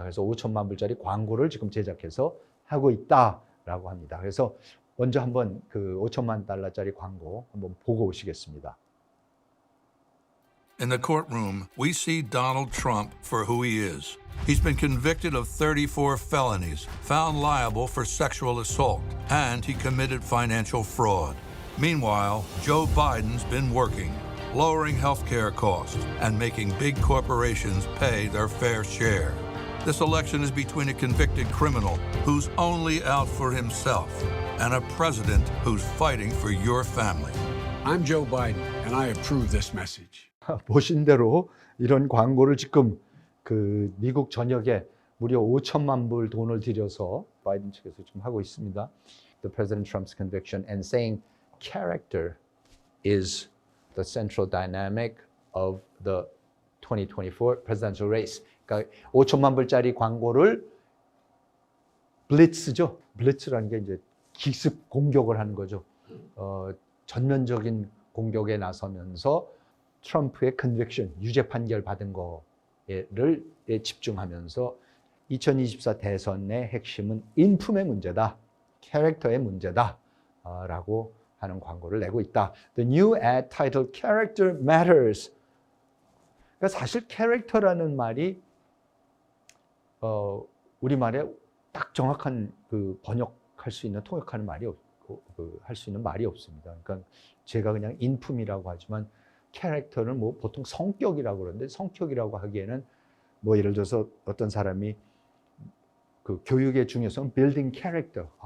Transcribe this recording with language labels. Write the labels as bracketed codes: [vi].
[ko] 그래서 5천만 불짜리 광고를 지금 제작해서 하고 있다라고 합니다. 그래서 먼저 한번 그 5천만 달러짜리 광고 한번 보고 오시겠습니다. [en] In the courtroom, we see Donald Trump for who he is. He's been convicted of 34 felonies, found liable for sexual assault, and he committed financial fraud. Meanwhile, Joe Biden's been working, lowering healthcare costs and making big corporations pay their fair share. This election is between a convicted criminal who's only out for himself and a president who's fighting for your family. I'm Joe Biden, and I approve this message. [ko] 보신 대로 이런 광고를 지금 그 미국 전역에 무려 5천만 불 돈을 들여서 바이든 측에서 지금 하고 있습니다. [en] The President Trump's conviction and saying character is the central dynamic of the 2024 presidential race. [ko] 그러니까 5천만 불짜리 광고를 블리츠죠. 블리츠라는 게 이제 기습 공격을 하는 거죠. 전면적인 공격에 나서면서 트럼프의 컨빅션, 유죄 판결 받은 거를 집중하면서 2024 대선의 핵심은 인품의 문제다, 캐릭터의 문제다 라고 하는 광고를 내고 있다. [en] The new ad titled Character Matters. [ko] 그러니까 사실 캐릭터라는 말이 우리말에 딱 정확한 그 번역할 수 있는 통역하는 말이 할 수 있는 말이 없습니다. 그러니까 제가 그냥 인품이라고 하지만 캐릭터는 뭐 보통 성격이라고 그러는데 성격이라고 하기에는 뭐 예를 들어서 어떤 사람이 그 교육의 중요성 [en] building character.